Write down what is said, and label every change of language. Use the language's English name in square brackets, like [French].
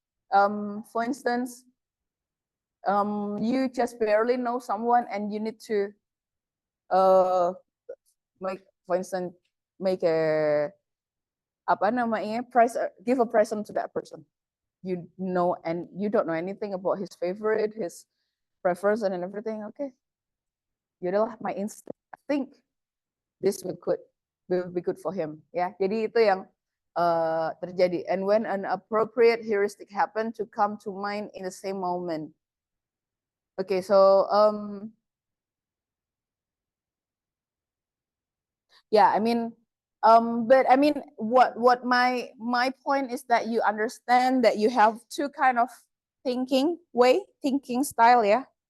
[English] For instance, you just barely know someone and you need to make, for instance, make a [Indonesian] apa namanya, [English] give a present to that person. You know, and you don't know anything about his favorite, his preference, and everything. Okay, [Indonesian] yaudahlah, [English] my instinct, I think this will be good for him. [Indonesian] Ya, jadi itu yang terjadi. [English] And when an appropriate heuristic happen to come to mind in the same moment. Okay, so yeah, I mean, but I mean, what my point is that you understand that you have two kind of thinking style, yeah.